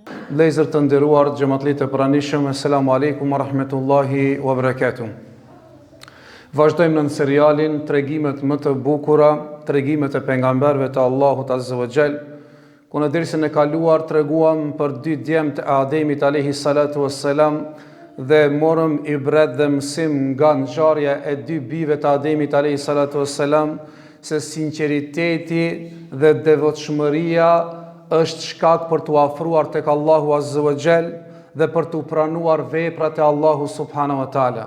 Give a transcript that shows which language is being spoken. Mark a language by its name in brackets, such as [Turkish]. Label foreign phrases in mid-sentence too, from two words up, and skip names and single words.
[Albanian] Lezër të nderuar, xhamatlit e pranishëm, [Arabic] السلام عليكم ورحمة الله وبركاته. [Albanian] Vazhdojmë në serialin Tregimet më të bukura, tregimet e pejgamberëve të Allahut [Arabic] عز وجل, [Albanian] ku në dersën e kaluar treguam për dy djemt e Ademit [Arabic] عليه الصلاة والسلام [Albanian] dhe morëm ibret dhe mësim nga ngjarja e dy bijve të Ademit [Arabic] عليه الصلاة والسلام [Albanian] se sinqeriteti dhe devotshmëria është shkak për të afruar tek Allahu [Arabic] عز وجل [Albanian] dhe për të pranuar veprat e Allahu [Arabic] سبحانه وتعالى.